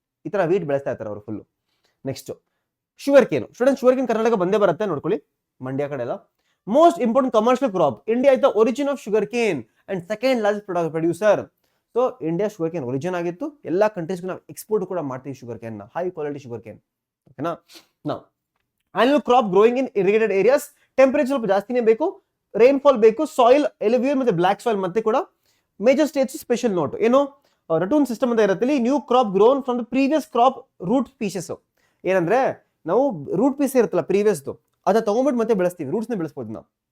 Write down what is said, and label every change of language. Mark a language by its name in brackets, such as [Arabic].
[Kannada] ಈ ತರ ವೀಟ್ ಬೆಳೆಸ್ತಾ ಇರ್ತಾರೆ ಅವರು full. Next sugar ಕೇನು student. Sugar cane Karnataka ಬಂದೇ ಬರುತ್ತೆ, ನೋಡ್ಕೊಳ್ಳಿ, ಮಂಡ್ಯ ಕಡೆ ಎಲ್ಲ. Most important commercial crop. [English] India is the origin of sugar cane and second largest producer. [Kannada] So India sugar cane origin ಆಗಿತ್ತು. ಎಲ್ಲಾ ಕಂಟ್ರೀಸ್ಗೂ ನಾವು ಎಕ್ಸ್ಪೋರ್ಟ್ ಕೂಡ ಮಾಡ್ತೀವಿ ಶುಗರ್ ಕೇನ್ ನ, ಹೈ ಕ್ವಾಲಿಟಿ ಶುಗರ್ ಕೇನ್. ಓಕೆನಾ? [English] ನಾವು annual crop growing in irrigated areas. [Kannada] Temperature ಸ್ವಲ್ಪ ಜಾಸ್ತಿನೇ ಬೇಕು, ರೈನ್ಫಾಲ್ ಬೇಕು, ಸಾಯಿಲ್ ಎಲಿವಿಯರ್ ಮತ್ತೆ ಬ್ಲಾಕ್ ಸಾಯಿಲ್ ಮತ್ತೆ ಕೂಡ. [English] major states special note ಏನು, [Kannada] ರಟೂನ್ ಸಿಸ್ಟಮ್ ಅಂತ ಇರುತ್ತೆ. [English] New crop grown from the previous crop root pieces. [Kannada] ಏನಂದ್ರೆ ನಾವು ರೂಟ್ ಪೀಸ್ ಇರುತ್ತಲ್ಲ ಪ್ರೀವಿಯಸ್ದು, ಅದನ್ನ ತಗೊಂಡ್ಬಿಟ್ಟು ಮತ್ತೆ ಬೆಳೆಸ್ತೀವಿ, ರೂಟ್ಸ್ ನ ಬೆಳೆಸ್ಬೋದು ನಾವು.